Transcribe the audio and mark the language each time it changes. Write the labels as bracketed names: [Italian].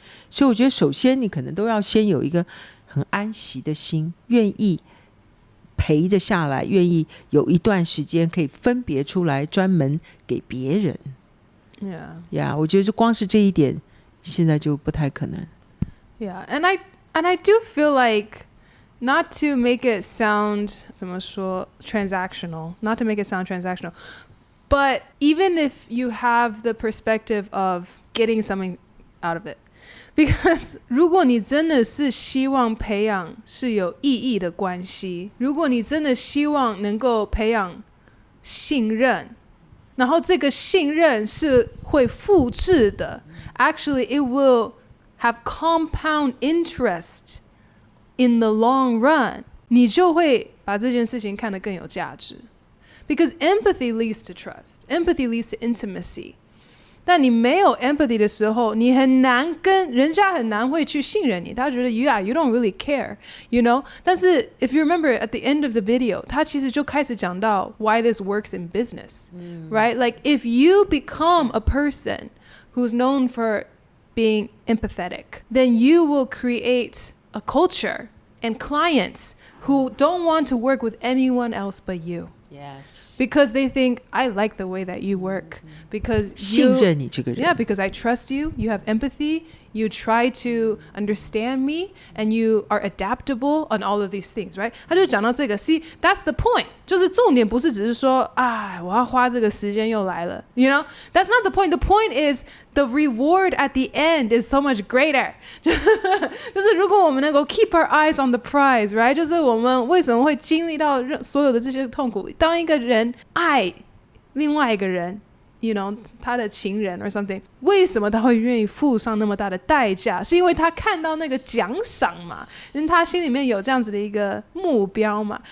[Chinese] 所以我觉得首先你可能都要先有一个很安息的心，愿意陪着下来，愿意有一段时间可以分别出来专门给别人。 [English] Yeah, [Chinese] 我觉得光是这一点现在就不太可能。 [English] Yeah, and I do feel like, not to make it sound [Chinese] 怎么说 [English] transactional, not to make it sound transactional, but even if you have the perspective of getting something out of it, because [Chinese] 如果你真的是希望培养是有意义的关系，如果你真的希望能够培养信任，然后这个信任是会复制的， [English] actually it will have compound interest in the long run, [Chinese] 你就会把这件事情看得更有价值。 [English] Because empathy leads to trust. Empathy leads to intimacy. [Chinese] 但你没有 empathy 的时候，你很难跟人家很难会去信任你，他觉得 [English] yeah, you don't really care, you know? [Chinese] 但是 [English] if you remember at the end of the video, [Chinese] 他其实就开始讲到 [English] why this works in business, right? Like if you become a person who's known for being empathetic, then you will create a culture and clients who don't want to work with anyone else but you. Yes. Because they think, I like the way that you work. Because [Chinese] 信任你这个人。 [English] Yeah, because I trust you, you have empathy, you try to understand me, and you are adaptable on all of these things, right? [Chinese] 他就讲到这个 [English] See, that's the point. [Chinese] 就是重点不是只是说我要花这个时间又来了 [English] You know? That's not the point. The point is the reward at the end is so much greater. [Chinese] 就是如果我们能够 [English] keep our eyes on the prize, right? [Chinese] 就是我们为什么会经历到所有的这些痛苦，当一个人爱另外一个人 [English] You know, [Chinese] 他的情人 [English] or something, [Chinese] 为什么他会愿意付上那么大的代价？是因为他看到那个奖赏嘛，因为他心里面有这样子的一个目标嘛。